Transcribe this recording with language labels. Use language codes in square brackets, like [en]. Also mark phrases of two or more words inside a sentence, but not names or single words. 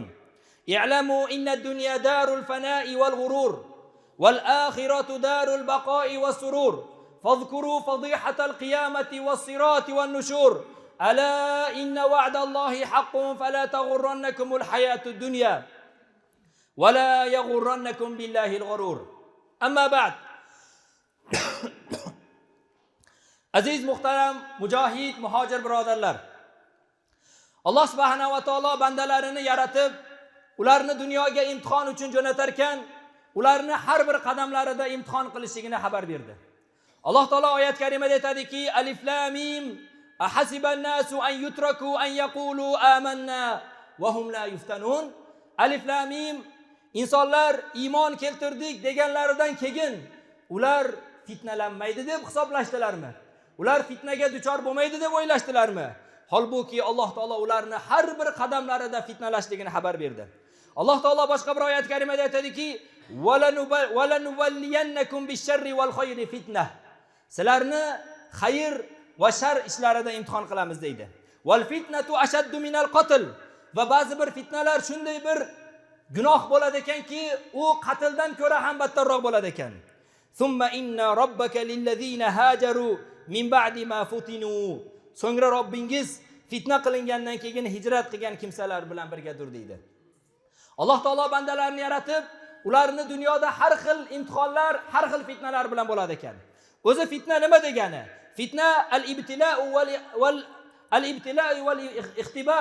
[ar] اعلموا إن الدنيا دار الفناء والغرور والآخرة دار البقاء والسرور فاذكروا فضيحة القيامة والصراط والنشور ألا إن وعد الله حق فلا تغرنكم الحياة الدنيا ولا يغرنكم بالله الغرور. أما بعد [uz] aziz muhtaram mujohid muhojir birodarlar, Alloh [ar] سبحانه وتعالى [uz] bandalarini yaratib, ularni dunyoga imtihon uchun jo'natar ekan, ularni har bir qadamlarida imtihon qilishligini xabar berdi. Alloh taolo oyat karimada aytadiki: [ar] الم أحسب الناس أن يتركوا أن يقولوا آمنا وهم لا يفتنون. الم, [uz] insonlar iymon keltirdik deganlaridan keyin ular fitnalanmaydi deb hisoblashdilarmi? Ular fitnaga duchor bo'lmaydi deb o'ylashdilarmi? Holbuki Alloh taolo ularni har bir qadamlarida fitnalashligini xabar berdi. Alloh taolo boshqa bir oyat karimada aytadiki: [ar] "ولنبلونكم بالشر والخير فتنة." [uz] Sizlarni xayr va shar ishlarida imtihon qilamiz deydi. [ar] والفتنة أشد من القتل. [uz] Va ba'zi bir fitnalar shunday bir gunoh bo'ladi ekanki, u qatldan ko'ra ham battarroq bo'ladi ekan. [ar] ثم إن ربك للذين هاجروا من بعد ما فتنوا. [uz] So'ngra Robbingiz fitna qilingandan keyin hijrat qilgan kimsalar bilan birgadir deydi. Alloh taolo bandalarni yaratib, ularni dunyoda har xil imtihonlar, har xil fitnalar bilan bo'ladi ekan. O'zi fitna nima degani? [ar] الفتنة الابتلاء والاختبار.